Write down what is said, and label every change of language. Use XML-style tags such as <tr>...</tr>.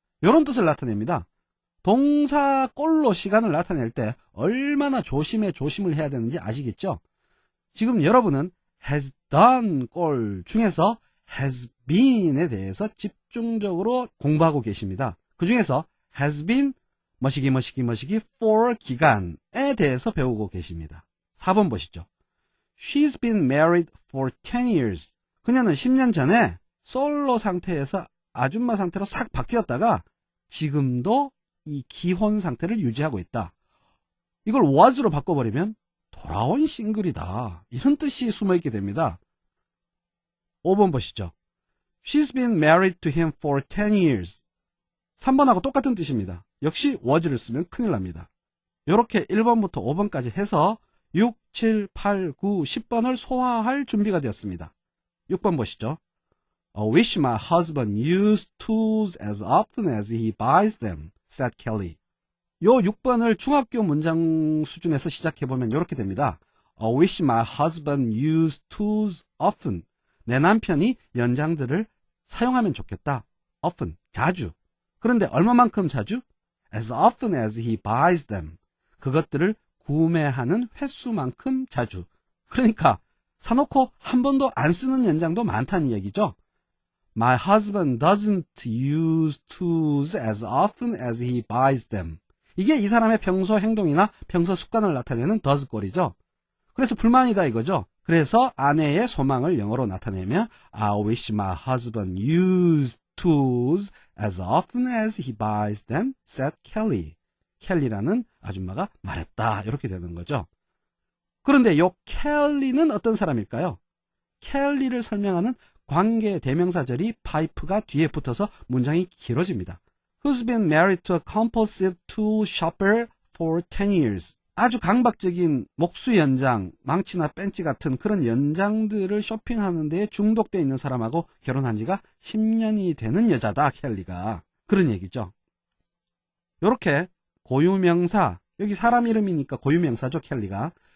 <ko>이런 뜻을 나타냅니다. 동사 꼴로 시간을 나타낼 때 얼마나 조심을 해야 되는지 아시겠죠? 지금 여러분은 has done 꼴 중에서 has been에 대해서 집중적으로 공부하고 계십니다. 그 중에서 has been 머시기 for 기간에 대해서 배우고 계십니다. 4번 보시죠.</ko> <en>She's been married for 10 years.</en> <ko>그녀는 10년 전에 솔로 상태에서 아줌마 상태로 싹 바뀌었다가 지금도 이 기혼 상태를 유지하고 있다. 이걸 was로 바꿔버리면 돌아온 싱글이다. 이런 뜻이 숨어있게 됩니다. 5번 보시죠.</ko> <en>She's been married to him for 10 years.</en> <ko>3번하고 똑같은 뜻입니다. 역시 was를 쓰면 큰일 납니다. 이렇게 1번부터 5번까지 해서 6, 7, 8, 9, 10번을 소화할 준비가 되었습니다. 6번 보시죠.</ko> <en>I wish my husband used tools as often as he buys them, said Kelly.</en> <ko>요 6번을 중학교 문장 수준에서 시작해보면 이렇게 됩니다.</ko> <en>I wish my husband used tools often.</en> <ko>내 남편이 연장들을 사용하면 좋겠다. often, 자주. 그런데 얼마만큼 자주?</ko> <en>as often as he buys them.</en> <ko>그것들을 구매하는 횟수만큼 자주. 그러니까 사놓고 한 번도 안 쓰는 연장도 많다는 얘기죠.</ko> <en>My husband doesn't use tools as often as he buys them.</en> <ko>이게 이 사람의 평소 행동이나 평소 습관을 나타내는 does 꼴이죠. 그래서 불만이다 이거죠. 그래서 아내의 소망을 영어로 나타내면</ko> <en>I wish my husband used tools as often as he buys them, said Kelly.</en> <ko>켈리라는 아줌마가 말했다. 이렇게 되는 거죠. 그런데 요 켈리는 어떤 사람일까요? 켈리를 설명하는 관계 대명사절이 파이프가 뒤에 붙어서 문장이 길어집니다.</ko> <en>Who's been married to a compulsive tool shopper for 10 years.</en> <ko>아주 강박적인 목수 연장, 망치나 벤치 같은 그런 연장들을 쇼핑하는 데에 중독되어 있는 사람하고 결혼한 지가 10년이 되는 여자다, 켈리가. 그런 얘기죠. 요렇게 고유명사, 여기 사람 이름이니까 고유명사죠, 켈리가.</ko>